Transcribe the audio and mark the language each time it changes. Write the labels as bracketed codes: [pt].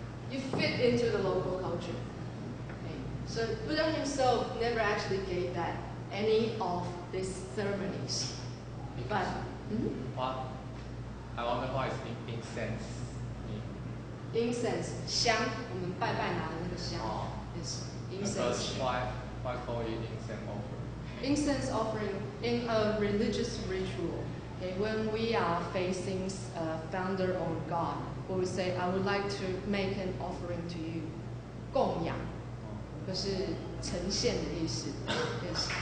[en] You fit into the local culture. Okay. So Buddha himself never actually gave that any of these ceremonies. But what I wonder what is incense mean? [zh] Incense, 香，我们拜拜拿的那个香 [en] is incense. Why call it incense offering? Incense offering in a religious ritual. Okay, when we are facing a founder or God, we would say, I would like to make an offering to you. [zh] 供养，就是呈现的意思。Yes.